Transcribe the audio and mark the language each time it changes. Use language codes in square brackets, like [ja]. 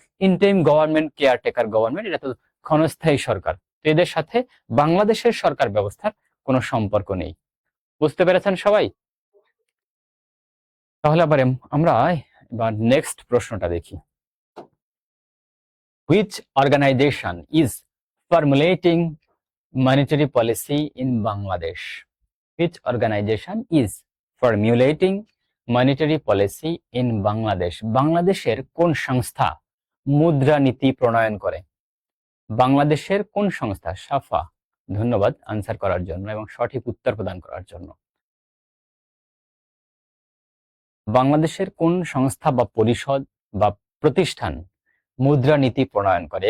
[bn] ইনটাইম government, caretaker government, এটা তো ক্ষণস্থায়ী সরকার। তো এদের সাথে বাংলাদেশের সরকার ব্যবস্থার কোনো সম্পর্ক নেই। বুঝতে পেরেছেন সবাই? তাহলে আবার আমরা এবার নেক্সট প্রশ্নটা দেখি। [en] Which organization is formulating monetary policy in Bangladesh? Which organization is formulating monetary policy in Bangladesh? [bn] বাংলাদেশের কোন সংস্থা মুদ্রানীতি প্রণয়ন করে? বাংলাদেশের কোন সংস্থা? সাফা। ধন্যবাদ আনসার করার জন্য এবং সঠিক উত্তর প্রদান করার জন্য। বাংলাদেশের কোন সংস্থা বা পরিষদ বা প্রতিষ্ঠান মুদ্রানীতি প্রণয়ন করে?